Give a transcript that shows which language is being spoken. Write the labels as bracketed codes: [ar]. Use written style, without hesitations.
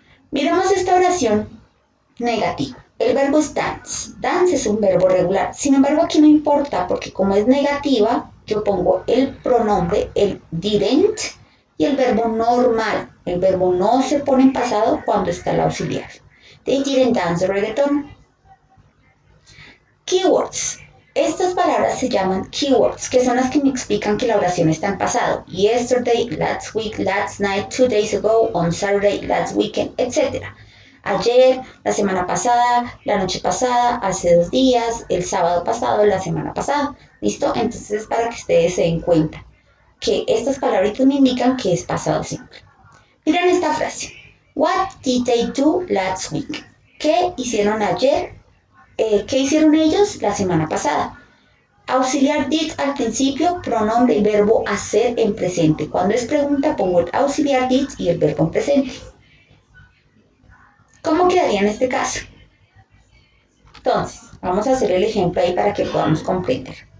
[es] Miremos esta oración negativa. El verbo es dance. Dance es un verbo regular. Sin embargo, aquí no importa porque como es negativa, yo pongo el pronombre, el didn't, y el verbo normal. El verbo no se pone en pasado cuando está el auxiliar. [en] They didn't dance the reggaeton. Keywords. [es] Estas palabras se llaman keywords, que son las que me explican que la oración está en pasado. [en] Yesterday, last week, last night, 2 days ago, on Saturday, last weekend, etc. [es] Ayer, la semana pasada, la noche pasada, hace 2 días, el sábado pasado, la semana pasada. ¿Listo? Entonces, para que ustedes se den cuenta que estas palabritas me indican que es pasado simple. Miren esta frase. [en] What did they do last week? [es] ¿Qué hicieron ayer? ¿Qué hicieron ellos la semana pasada? Auxiliar did al principio, pronombre y verbo hacer en presente. Cuando es pregunta pongo el auxiliar did y el verbo en presente. ¿Cómo quedaría en este caso? Entonces, vamos a hacer el ejemplo ahí para que podamos comprender.